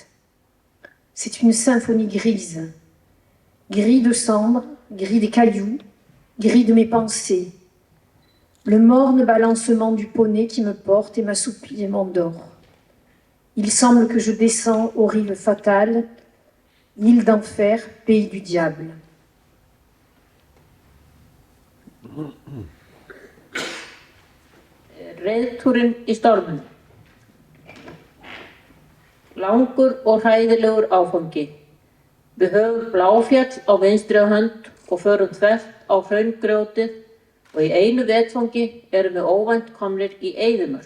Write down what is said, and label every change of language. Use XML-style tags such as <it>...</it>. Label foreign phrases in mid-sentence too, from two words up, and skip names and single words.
<fr>C'est une symphonie grise, gris de cendres, gris des cailloux, gris de mes pensées. Le morne balancement du poney qui me porte et m'assouplit et m'endort. Il semble que je descends aux rives fatales, île d'enfer, pays du diable.</fr> <is>Reiðtúrinn í stormnum. Langur og hræðilegur áfangi. Við höfum Bláfjall á vinstri hönd og förum þvert á hraungrjótið og í einu vetfangi erum við óvænt komnir í eyðimörk.</is>